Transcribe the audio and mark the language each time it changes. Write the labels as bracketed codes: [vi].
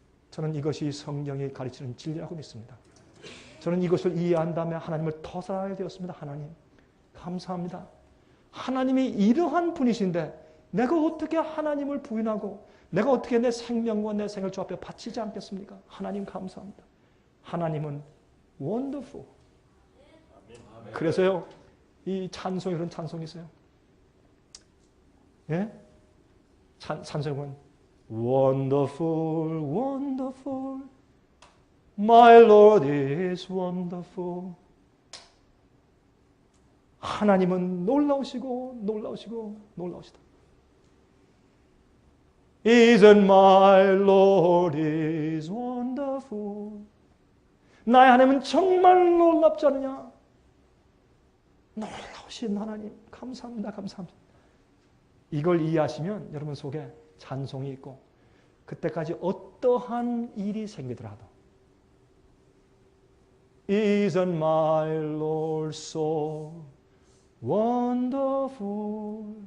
[ko] 저는 이것이 성경이 가르치는 진리라고 믿습니다. 저는 이것을 이해한다면 하나님을 더 사랑하게 되었습니다. 하나님 감사합니다. 하나님이 이러한 분이신데 내가 어떻게 하나님을 부인하고 내가 어떻게 내 생명과 내 생을 주 앞에 바치지 않겠습니까? 하나님 감사합니다. 하나님은 wonderful. 그래서요, 이 찬송이 그런 찬송이 있어요. 예? 찬송은 [en] Wonderful, wonderful, my Lord is wonderful. [ko] 하나님은 놀라우시고 놀라우시고 놀라우시다. [en] Isn't my Lord is wonderful. [ko] 나의 하나님은 정말 놀랍지 않느냐? 놀라우신 하나님 감사합니다. 감사합니다. 이걸 이해하시면 여러분 속에 찬송이 있고 그때까지 어떠한 일이 생기더라도 [en] Isn't my Lord so wonderful.